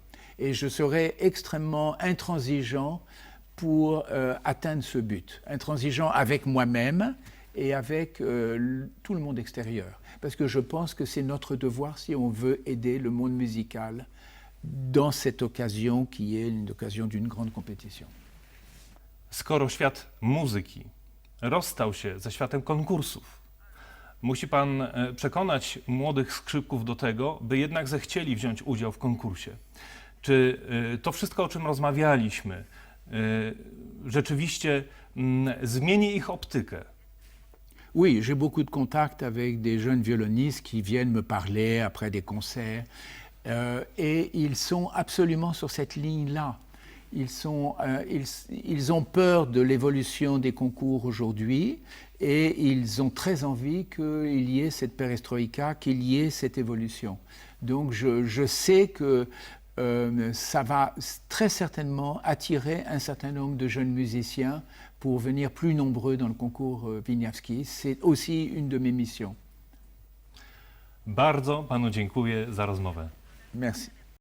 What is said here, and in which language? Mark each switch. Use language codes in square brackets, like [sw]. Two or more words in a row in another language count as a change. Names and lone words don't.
[fr] Et je serai extrêmement intransigeant pour atteindre ce but. Intransigeant avec moi-même et avec tout le monde extérieur. Parce que je pense que c'est notre devoir si on veut aider le monde musical dans cette occasion qui est une occasion d'une grande compétition. [pl] Skoro świat muzyki rozstał się ze światem konkursów, musi Pan przekonać młodych skrzypków do tego, by jednak zechcieli wziąć udział w konkursie. Czy to wszystko, o czym rozmawialiśmy, rzeczywiście zmieni ich optykę? [fr] Oui, j'ai beaucoup de contacts avec des jeunes violonistes qui viennent me parler après des concerts et ils sont absolument sur cette ligne-là. Ils ont peur de l'évolution des concours aujourd'hui et ils ont très envie qu'il y ait cette perestroïka, qu'il y ait cette évolution. Donc je sais que ça va très certainement attirer un certain nombre de jeunes musiciens pour venir plus nombreux dans le concours Wieniawski. C'est aussi une de mes missions. [pl] Bardzo panu dziękuję za rozmowę. [fr] Merci.